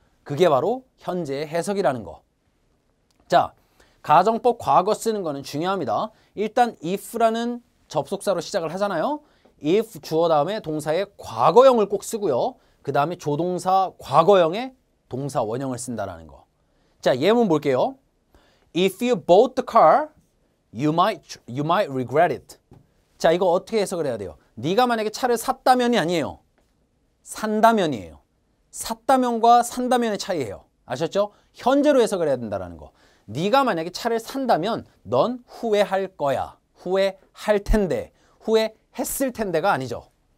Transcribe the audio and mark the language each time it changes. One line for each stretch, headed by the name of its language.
Korean: 그게 바로 현재의 해석이라는 거. 자, 가정법 과거 쓰는 거는 중요합니다. 일단 if라는 접속사로 시작을 하잖아요. if 주어 다음에 동사의 과거형을 꼭 쓰고요. 그 다음에 조동사 과거형의 동사 원형을 쓴다라는 거. 자, 예문 볼게요.
English: If you bought the car, you might regret it.
Korean: 자, 이거 어떻게 해석을 해야 돼요? 네가 만약에 차를 샀다면이 아니에요. 산다면이에요. 샀다면과 산다면의 차이예요. 아셨죠? 현재로 해석을 해야 된다는 거. 네가 만약에 차를 산다면 넌 후회할 거야. 후회할 텐데. 후회했을 텐데가 아니죠.